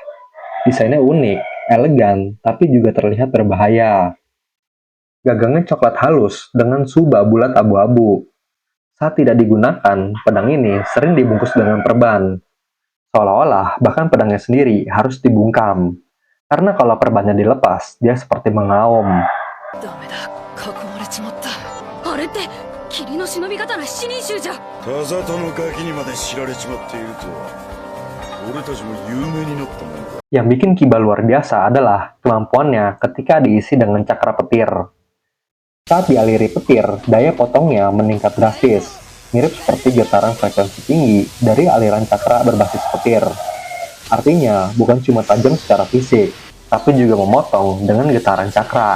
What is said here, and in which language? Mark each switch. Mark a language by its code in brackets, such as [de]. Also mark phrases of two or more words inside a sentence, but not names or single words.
[id] Desainnya unik, elegan, tapi juga terlihat berbahaya. Gagangnya coklat halus dengan subah bulat abu-abu. Saat tidak digunakan, pedang ini sering dibungkus dengan perban. Seolah-olah bahkan pedangnya sendiri harus dibungkam. Karena kalau perbannya dilepas, dia seperti mengaum. [ja] ダメだ囲まれちまった。あれって霧の忍び刀七人衆じゃ。田里のガキにまで知られちまっているとは俺たちも有名になったもんだ。 [id] Yang bikin Kiba luar biasa adalah kemampuannya ketika diisi dengan cakra petir. Saat dialiri petir, daya potongnya meningkat drastis, mirip seperti getaran frekuensi tinggi dari aliran cakra berbasis petir. Artinya, bukan cuma tajam secara fisik, tapi juga memotong dengan getaran cakra.